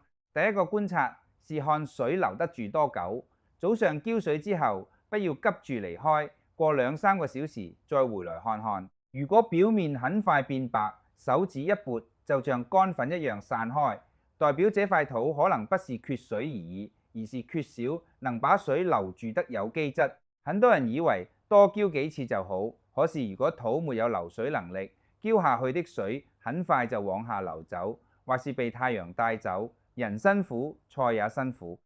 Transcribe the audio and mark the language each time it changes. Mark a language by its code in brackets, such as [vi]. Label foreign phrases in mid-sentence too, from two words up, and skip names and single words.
[zh] 第一個觀察是看水留得住多久。早上澆水之後，不要急住離開，過2-3個小時再回來看看。如果表面很快變白，手指一撥就像乾粉一樣散開，代表這塊土可能不是缺水而已，而是缺少能把水留住的有機質。很多人以為多澆幾次就好，可是如果土沒有流水能力，澆下去的水很快就往下流走，或是被太陽帶走。人辛苦，菜也辛苦。